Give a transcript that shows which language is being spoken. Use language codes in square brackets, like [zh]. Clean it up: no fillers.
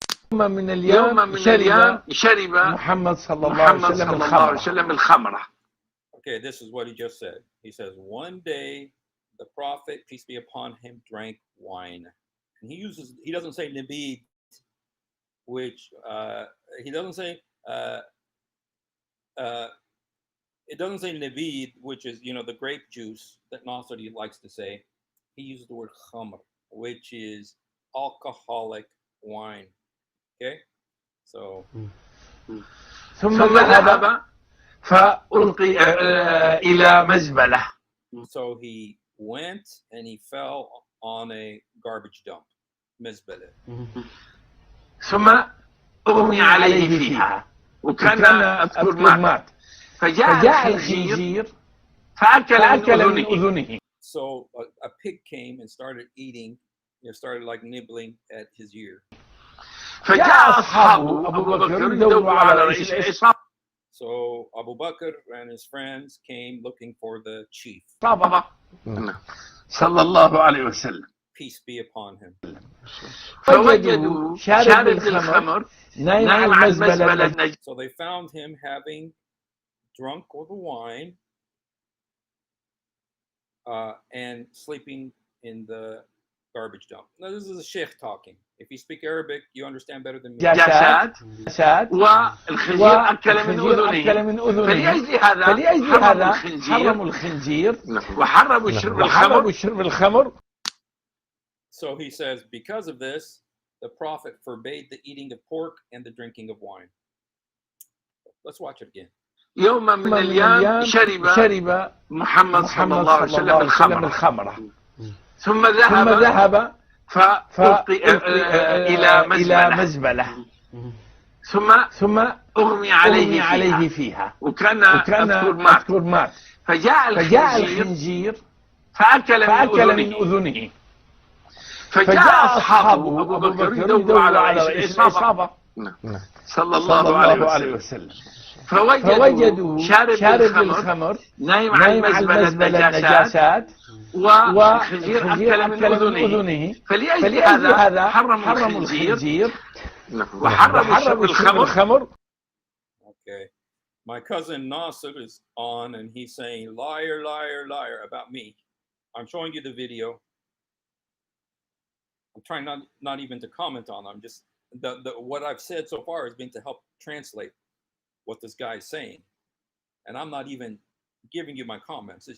[ar] يوم من الأيام شرب محمد صلى الله عليه وسلم الخمرة. [en] Okay, this is what he just said. He says, one day the Prophet, peace be upon him, drank wine. And he doesn't say nabid, which he doesn't say it doesn't say nabid, which is the grape juice that Nasri likes to say. He uses the word khamr, which is alcoholic wine. Okay, so [ar] ثم ذهب فألقي إلى مزبلة. [en] So he went and he fell on a garbage dump, مزبلة. [ar] ثم أغمي عليه فيها وكان أذكر مات فجاء الخنزير فأكل من أذنه. [en] So a pig came and started eating, started like nibbling at his ear. [ar] فجاء أصحابه أبو بكر يدوروا على رئيس العصابة. [en] So Abu Bakr and his friends came looking for the chief. [ar] صلى الله عليه وسلم. [en] Peace be upon him. [ar] فوجدوا شارب الخمر نايم على المزبلة. [en] So they found him having drunk all the wine and sleeping in the garbage dump. Now this is a sheikh talking. If you speak Arabic, you understand better than me. [ar] جسد والخنزير أكل من أذنه. فلأجل هذا حرموا الخنزير وحرموا شرب الخمر. [en] So he says, because of this, the Prophet forbade the eating of pork and the drinking of wine. Let's watch it again. [ar] يوم من الأيام شرب محمد صلى الله عليه وسلم الخمر ثم ذهب فألقي إلى مزبلة ثم أغمي عليه فيها وكان أذكر مات فجاء الخنزير فأكل من أذنه. فجاء أصحابه أبو بكر يدوروا على رئيس العصابة صلى الله عليه وسلم. فوجدوا شارب الخمر نايم على المزبلة النجاسات والخنزير أكل من أذنه. فلأجل هذا حرموا الخنزير وحرموا شرب الخمر. [en] Okay, my cousin Nasser is on and he's saying liar, liar, liar about me. I'm showing you the video. I'm trying not even to comment on. I'm just what I've said so far has been to help translate what this guy is saying, and I'm not even giving you my comments.